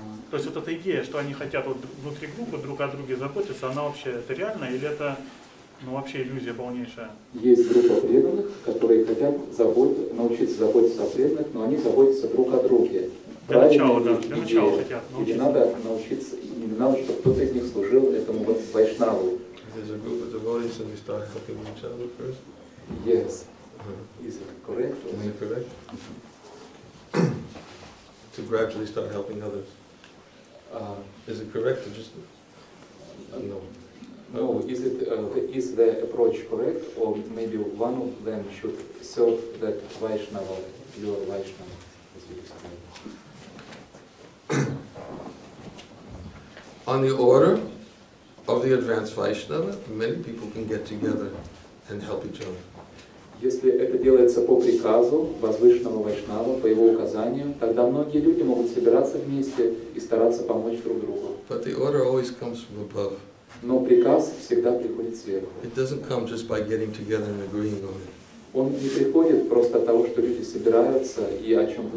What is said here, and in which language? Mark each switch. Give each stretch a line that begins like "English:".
Russian: То есть вот эта идея, что они хотят вот внутри группы друг о друге заботиться, она вообще это реально или это вообще иллюзия полнейшая? Есть группа преданных, которые хотят научиться заботиться о преданных, но они заботятся друг о друге. Для начала хотят научиться. Или надо научиться, или надо, чтобы кто-то из них служил этому вайшнаву.
English: There's a group of devotees and we start helping each other first. Yes. Is it correct? Is it correct? To gradually start helping others. Is it correct to just no? No. Is the approach correct, or maybe one of them should serve that Vaishnava, your Vaishnava, as you described? On the order of the advanced Vaishnava, many people can get together and help each other.
Russian: Если это делается по приказу возвышенного вайшнава, по его указанию, тогда многие люди могут собираться вместе и стараться помочь друг другу.
English: But the order always comes from above.
Russian: Но приказ всегда приходит сверху.
English: It doesn't come just by getting together and agreeing on it.
Russian: Он не приходит просто от того, что люди собираются и о чем-то